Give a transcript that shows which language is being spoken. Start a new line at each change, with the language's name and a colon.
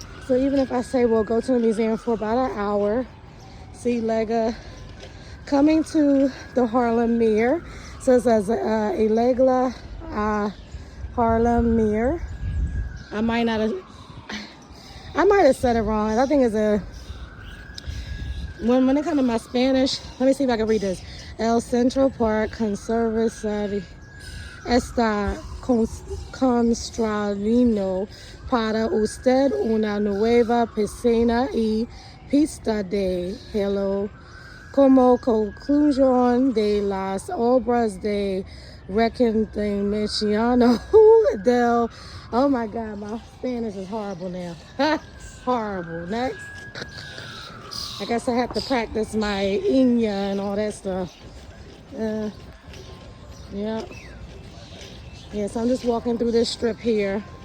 English: So even if I say, well, go to the museum for about an hour, see Lega coming to the Harlem Mirror. So it says Ilegla Harlem Mirror. I might have said it wrong. I think it's when it comes to my Spanish, let me see if I can read this.
Spanish: El Central Park Conservatory está construyendo para usted una nueva piscina y pista de hielo como conclusión de las obras de reconstrucción del...
English: Oh my God, my Spanish is horrible now. Horrible. Next. I guess I have to practice my Inya and all that stuff. Yeah. Yeah, so I'm just walking through this strip here.